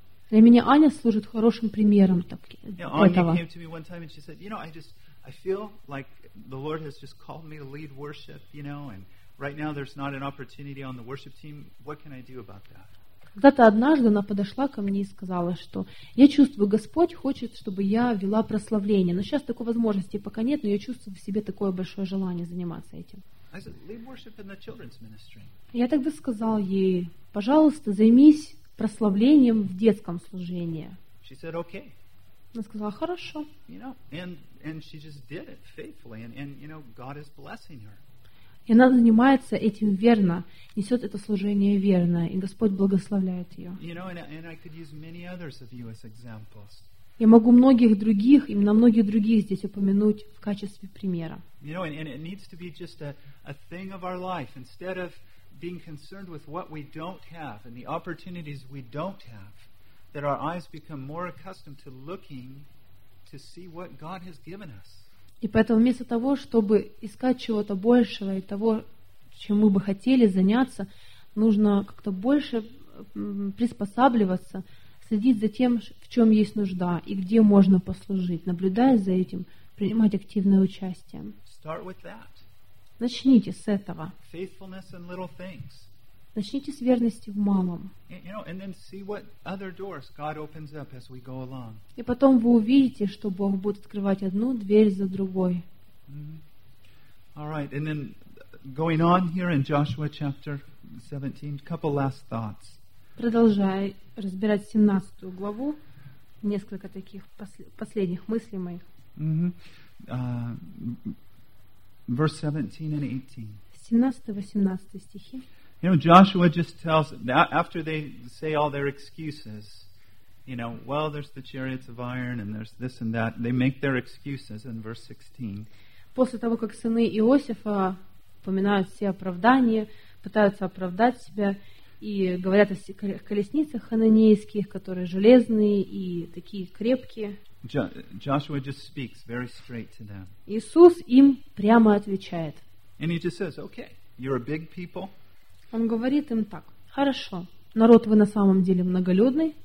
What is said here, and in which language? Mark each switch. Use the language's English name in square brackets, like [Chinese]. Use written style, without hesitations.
[Russian] Для меня Аня служит хорошим примером этого. [English] Аня came to me one time and she said, you know, I feel like the Lord has just called me to lead worship, you know, and right now there's not an opportunity on the worship team. What can I do about that? [Russian] Когда-то однажды она подошла ко мне и сказала, что я чувствую, Господь хочет, чтобы я вела прославление, но сейчас такой возможности пока нет, но я чувствую в себе такое большое желание заниматься этим. [English] I said, lead worship in the children's ministry. [Russian] Я тогда сказал ей, пожалуйста, займись прославлением в детском служении. [English] She said, okay. [Russian] Она сказала, хорошо. [English] You know, and she just did it faithfully, and you know, God is blessing her. [Russian] И она занимается этим верно, несет это служение верно, и Господь благословляет ее. [English] You know, and I could use many others of you as examples. [Russian] Я могу многих других, именно многих других здесь упомянуть в качестве примера. [English] You know, and it needs to be just a thing of our life. Instead of being concerned with what we don't have and the opportunities we don't have, that our eyes become more accustomed to looking to see what God has given us. [Russian] И поэтому вместо того, чтобы искать чего-то большего и того, чем мы бы хотели заняться, нужно как-то больше приспосабливаться, следить за тем, в чем есть нужда и где можно послужить, наблюдая за этим, принимать активное участие. [English] Start with that. [Russian] Начните с этого. [English] Faithfulness in little things. [Russian] Начните с верности в малом. [English] You know, and then see what other doors God opens up as we go along. [Russian] И потом вы увидите, что Бог будет открывать одну дверь за другой. Mm-hmm. [English] All right, and then going on here in Joshua chapter 17, couple last thoughts. [Russian] Продолжая разбирать 17 главу, несколько таких последних мыслей моих. [English] Mm-hmm. Verse 17 and 18. [Russian] 17-18 стихи. [English] You know, Joshua just tells, after they say all their excuses, you know, well, there's the chariots of iron and there's this and that. They make their excuses in verse 16. [Russian] После того, как сыны Иосифа упоминают все оправдания, пытаются оправдать себя и говорят о колесницах хананейских, которые железные и такие крепкие. [English] Joshua just speaks very straight to them. [Russian] Иисус им прямо отвечает. [English] And he just says, okay, you're a big people. [Russian] Он говорит им так: «Хорошо, народ вы на самом деле многолюдный,